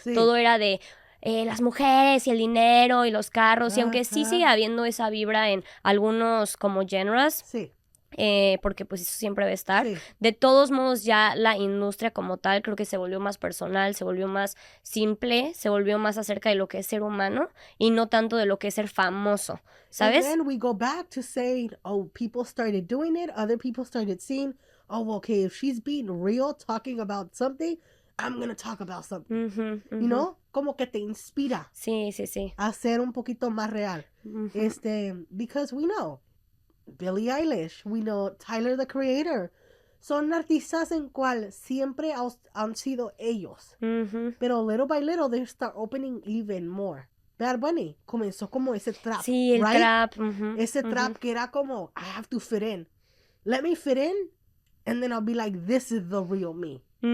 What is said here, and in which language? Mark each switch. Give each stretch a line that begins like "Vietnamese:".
Spanish: Todo era de las mujeres y el dinero y los carros. Y aunque sí sigue habiendo esa vibra en algunos como genres, porque pues eso siempre va a estar, de todos modos ya la industria como tal creo que se volvió más personal, se volvió más simple, se volvió más acerca de lo que es ser humano y no tanto de lo que es ser famoso, ¿sabes?
English: And then we go back to saying, oh, people started doing it, other people started seeing, oh, okay, if she's being real, talking about something, I'm gonna talk about something.
Spanish: You know? Como que te inspira. Sí. A ser un poquito más real.
English: Because we know Billie Eilish, we know Tyler, the Creator.
Spanish: Son artistas en cual siempre han sido ellos.
English: Pero little by little, they start opening even more.
Spanish: Bad Bunny comenzó como ese trap. Sí, el trap. Ese trap que era como, I have to fit in.
English: Let me fit in, and then I'll be like, this is the real me.